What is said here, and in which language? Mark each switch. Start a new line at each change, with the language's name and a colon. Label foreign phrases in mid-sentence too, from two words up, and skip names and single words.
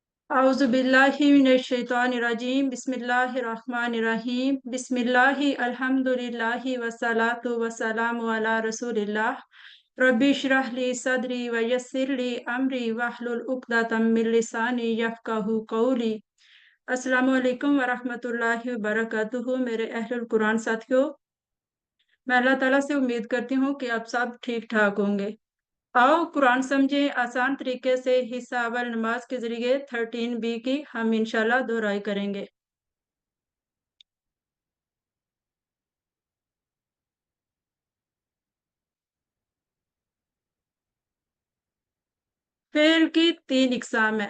Arabic: أعوذ بالله من الشيطان الرجيم بسم الله الرحمن الرحيم بسم الله الحمد لله والصلاة والسلام على رسول الله رب اشرح لي صدري ويسر لي أمري واحلل عقدة من لساني يفقهوا قولي. السلام عليكم ورحمة الله وبركاته.
Hindi: मेरे
Arabic: أهل القرآن
Hindi: साथियों, मैं अल्लाह ताला से उम्मीद करती हूँ कि आप सब ठीक ठाक होंगे। आओ कुरान समझे आसान तरीके से। हिस्सा अव्वल नमाज के जरिए 13B की हम इंशाल्लाह दोहराई करेंगे। फेल की 3 इकसाम है।